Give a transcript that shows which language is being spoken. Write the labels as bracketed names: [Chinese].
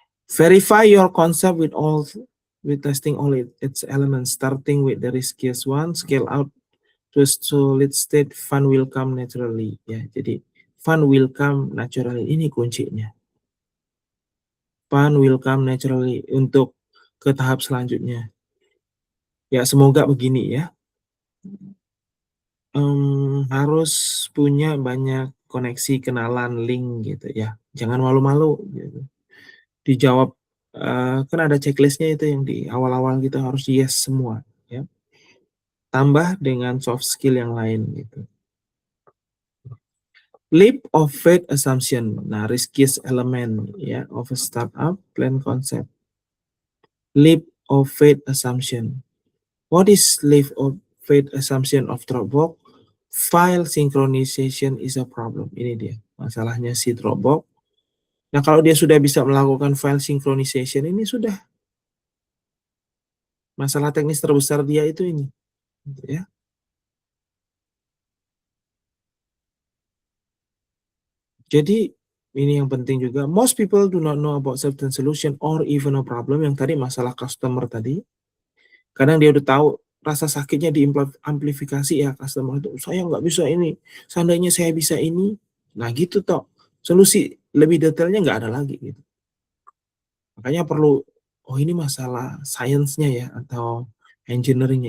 [English] Verify your concept with testing all its elements, starting with the riskiest one, scale out to a solid state, fun will come naturally. [Indonesian] Ya, jadi [English] fun will come naturally, [Indonesian] ini kuncinya. [English] Fun will come naturally [Indonesian] untuk ke tahap selanjutnya. Ya, semoga begini ya. Harus punya banyak koneksi, kenalan, link gitu ya. Jangan malu-malu gitu. Dijawab, kan ada checklist-nya itu yang di awal-awal kita harus yes semua ya. Tambah dengan soft skill yang lain gitu. [English] Leap of faith assumption. Nah, riskiest element ya of a startup plan concept. Leap of faith assumption. What is leap of faith assumption of Dropbox? File synchronization is a problem. [Indonesian] Ini dia masalahnya si Dropbox. Nah, kalau dia sudah bisa melakukan file synchronization, ini sudah masalah teknis terbesar dia itu ini, gitu ya. Jadi ini yang penting juga. [English] Most people do not know about certain solution or even a problem. [Indonesian] Yang tadi masalah customer tadi. Kadang dia udah tahu rasa sakitnya diamplifikasi ya customer itu. Saya nggak bisa ini. Seandainya saya bisa ini. Nah gitu toh. Solusi lebih detailnya nggak ada lagi gitu. Makanya perlu, oh ini masalah science-nya ya atau engineering-nya.